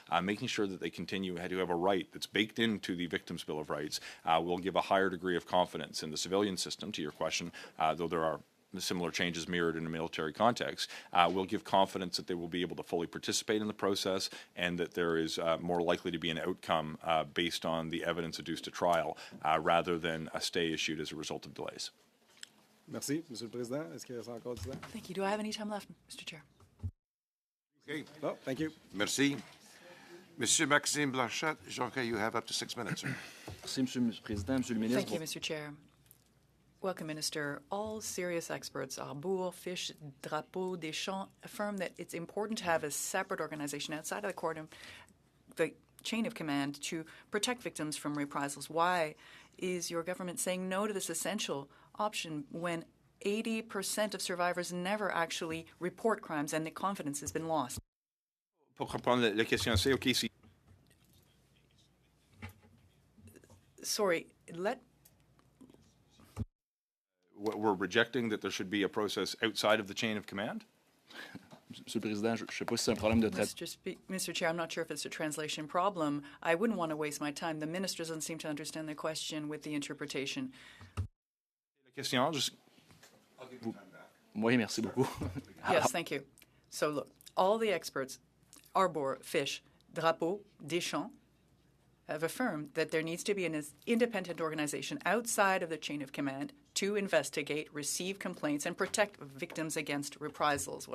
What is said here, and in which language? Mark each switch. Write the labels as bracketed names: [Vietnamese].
[English] making sure that they continue to have a right that's baked into the Victims' Bill of Rights will give a higher degree of confidence in the civilian system, to your question, though there are similar changes mirrored in a military context, will give confidence that they will be able to fully participate in the process and that there is more likely to be an outcome based on the evidence adduced at trial rather than a stay issued as a result of delays. [French] Merci, Monsieur le Président. Est-ce qu'il y a encore du temps? [English] Thank you. Do I have any time left, Mr. Chair? Okay, Oh, thank you. [French] merci. [English] Monsieur Maxime Blanchette, Jean-Claude, you have up to 6 minutes, sir. [French] Merci, Monsieur le Président, Monsieur le Ministre. [English] Thank you, Mr. Chair. Welcome, Minister. All serious experts, Arbour, Fish, Drapeau, Deschamps, affirm that it's important to have a separate organization outside of the court and the chain of command to protect victims from reprisals. Why is your government saying no to this essential option when 80% of survivors never actually report crimes and the confidence has been lost? [French] Pour reprendre la question, c'est OK si... [English] Sorry, We're rejecting that there should be a process outside of the chain of command? [French] Monsieur le Président, je ne sais pas si c'est un problème de traduction. [English] Mr. Chair, I'm not sure if it's a translation problem. I wouldn't want to waste my time. The minister doesn't seem to understand the question with the interpretation. [French] La question, [English] just... [French] Oui, merci beaucoup. [English] Yes, thank you. So look, all the experts, Arbour, Fish, Drapeau, Deschamps, have affirmed that there needs to be an independent organization outside of the chain of command to investigate, receive complaints, and protect victims against reprisals.